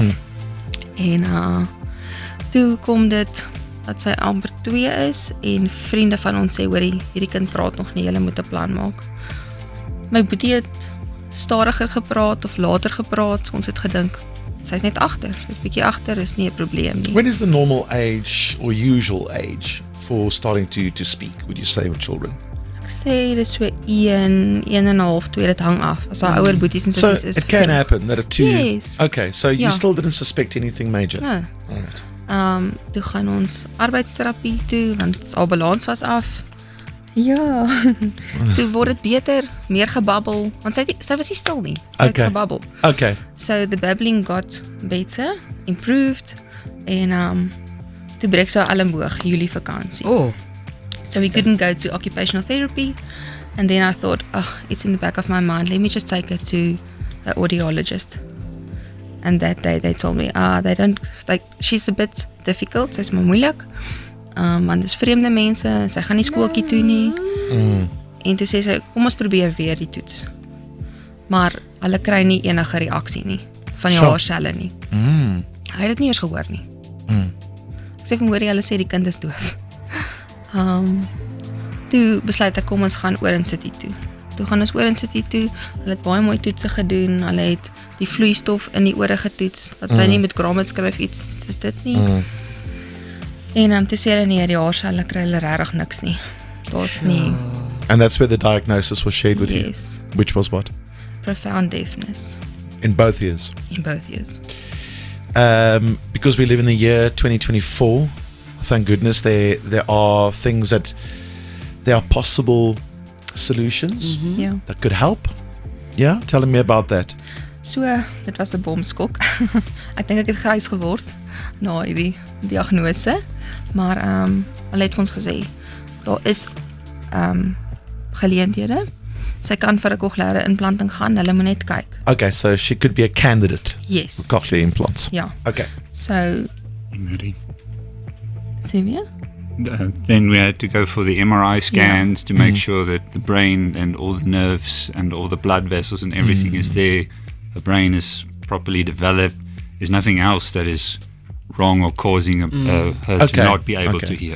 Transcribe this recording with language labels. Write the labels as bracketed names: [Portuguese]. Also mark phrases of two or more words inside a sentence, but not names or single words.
[Afrikaans] En toe kom dit, dat sy amper 2 is, en vriende van ons sê, hoorie, hierdie kind praat nog nie, julle moet 'n plan maak. My boetie het stadiger gepraat, of later gepraat, ons het gedink, sy is net agter, is bietjie agter, is nie 'n probleem nie. [English] When is the normal age, or usual age, for starting to speak, would you say, with children? Ek sê, dit is so 1.5, 2, dit hang af, as haar ouer boeties en sissies is. So, it can happen, that at 2... Yes. Okay, so you still didn't suspect anything major? No. Alright. [Afrikaans] Toe gaan ons arbeidsterapie toe, want al balans was af. Ja, toe word het beter, meer gebabbel, want sy was nie stil nie, sy het gebabbel. [English] Okay. So the babbling got better, improved, [Afrikaans] en toe breek sy elleboog, Julie vakansie. [English] So we couldn't go to occupational therapy, and then I thought, it's in the back of my mind, let me just take her to the audiologist. And that day they told me, they don't, like, she's a bit difficult, [Afrikaans] sy is maar moeilik, want dis vreemde mense, sy gaan nie skooltjie toe nie, en toe sê sy, kom ons probeer weer die toets, maar hulle kry nie enige reaksie nie, van die haarselle nie, hy het dit nie eers gehoor nie, ek sê van hoor jy, hulle sê die kind is doof, toe besluit ek, kom ons gaan oor in City toe, toe gaan ons oor in City toe, hulle het baie mooi toetse gedoen, hulle het die vloeistof in die ore getoets, dat sy nie met grommet skryf iets, soos dit nie. En toe sê hulle nie, die haarselle kry hulle regtig niks nie. Daar's nie. [English] And that's where the diagnosis was shared with you? Which was what? Profound deafness. In both ears? In both ears. Because we live in the year 2024, thank goodness there are things that there are possible solutions [Afrikaans] Ja. [English] that could help. Yeah, telling me about that. So, [Afrikaans] dit was 'n bomskok. Ek dink ek het grys geword na hierdie diagnose, maar hulle het vir ons gesê daar is geleenthede. Sy kan vir 'n cochleaire implanting gaan, hulle moet net kyk. [English] Okay, so she could be a candidate Yes. for cochlear implants. [Afrikaans] Ja. [English] Okay. So, Ready? [Afrikaans] sê weer? [English] Then we had to go for the MRI scans to make sure that the brain and all the nerves and all the blood vessels and everything is there. The brain is properly developed. There's nothing else that is wrong or causing her to not be able to hear.